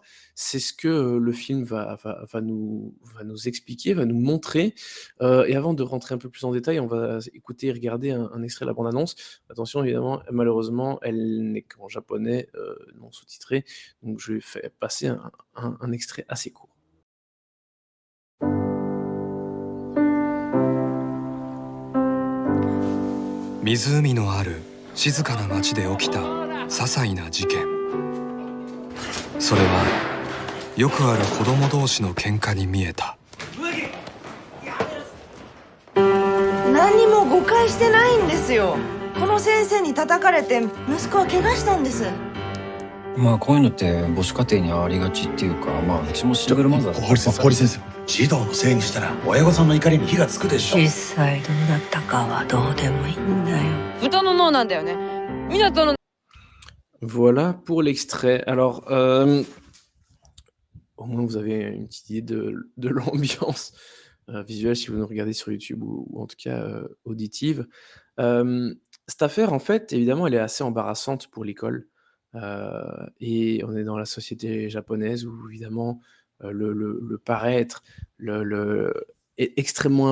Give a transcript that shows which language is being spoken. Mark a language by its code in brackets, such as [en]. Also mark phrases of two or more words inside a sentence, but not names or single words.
[fr] C'est ce que, le film va nous expliquer, va nous montrer, et avant de rentrer un peu plus en détail, on va écouter et regarder un extrait de la bande annonce. Attention évidemment, malheureusement, elle n'est qu'en japonais, non sous-titré, donc je vais faire passer un extrait assez court. [ja] 湖のある静かな町で起きた些細な事件。それはよくある子供同士の喧嘩に見えた。何にも誤解してないんですよ。この先生に叩かれて息子は怪我したんです。まあこういうのって母子家庭にありがちっていうか、まあうちもシングルマザーだ堀先生、児童のせいにしたら親御さんの怒りに火がつくでしょ。実際どうだったかはどうでもいいんだよ。豚の脳なんだよね。港の [fr] Voilà pour l'extrait. Alors, au moins vous avez une petite idée de l'ambiance, visuelle si vous nous regardez sur YouTube ou en tout cas, auditive. Cette affaire en fait, évidemment, elle est assez embarrassante pour l'école, et on est dans la société japonaise où évidemment, le paraître, le est extrêmement